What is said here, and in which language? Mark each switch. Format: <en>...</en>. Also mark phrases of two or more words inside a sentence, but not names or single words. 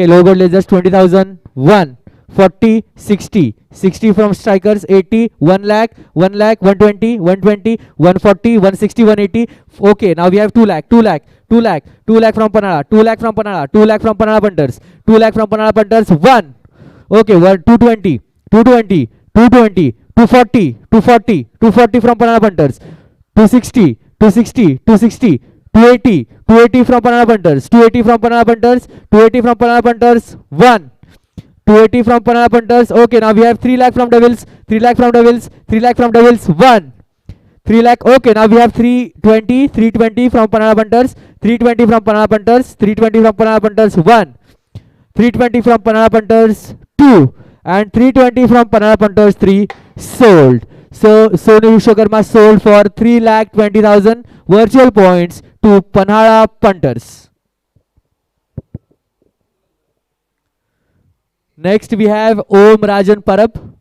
<en>Lohgad Lasers 20,000. 1, 40, 60. 60 from strikers. 80, 1 lakh, 1 lakh, 120, 120, 140, 160, 180. Okay. Now we have 2 lakh, 2 lakh, 2 lakh, 2 lakh from Panala, 2 lakh from Panala, 2 lakh from Panala Punters, 2 lakh from Panala Punters. 1. Okay. 1, 220, 220, 220, 240, 240, 240 from Panala Punters, 260, 260, 260, 280, 280 from Panala Punters, 280 from Panala Punters, 280 from Panala Punters. 1. 280 from Panala Punters. Okay, now we have 3 lakh from Devils, 3 lakh from Devils, 3 lakh from Devils. 1. 3 lakh. Okay, now we have 320, 320 from Panala Punters, 320 from Panala Punters, 320 from Panala Punters. 1. 320 from Panala Punters. 2. And 320 from Panala Punters. 3. Sold. So Sonu Vishwakarma sold for 3,20,000 virtual points to Panhala Punters. Next we have Om Rajan Parab.</en>